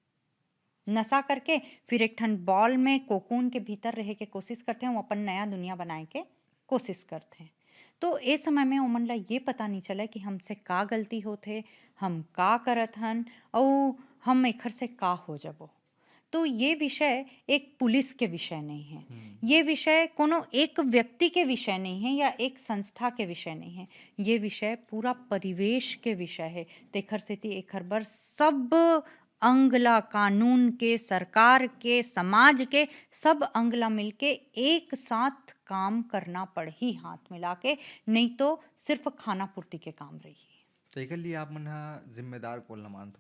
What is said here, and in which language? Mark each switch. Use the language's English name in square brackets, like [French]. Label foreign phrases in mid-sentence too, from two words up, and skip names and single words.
[Chhattisgarhi] नशा करके फिर एक ठन बॉल में कोकून के भीतर रहे के कोशिश करथे अउ अपन नया दुनिया बनाए के कोशिश करथे। तो ए समय में ओमन ला ये पता नहीं चलय कि हमसे का गलती होथे, हम का करत हन अउ हम एखर से का हो जबो। तो ये विषय एक पुलिस के विषय नहीं है। हुँ। ये विषय कोनो एक व्यक्ति के विषय नहीं है या एक संस्था के विषय नहीं है। ये विषय पूरा परिवेश के विषय है। तेखर सेती एखर बर सब अंग ला कानून के, सरकार के, समाज के सब अंग ला मिलके एक साथ काम करना पड़ही हाथ मिला के, नहीं तो सिर्फ खाना पूर्ति के काम रही। तो एकर लिए आप मन ह ज़िम्मेदार कोन ल मानथो?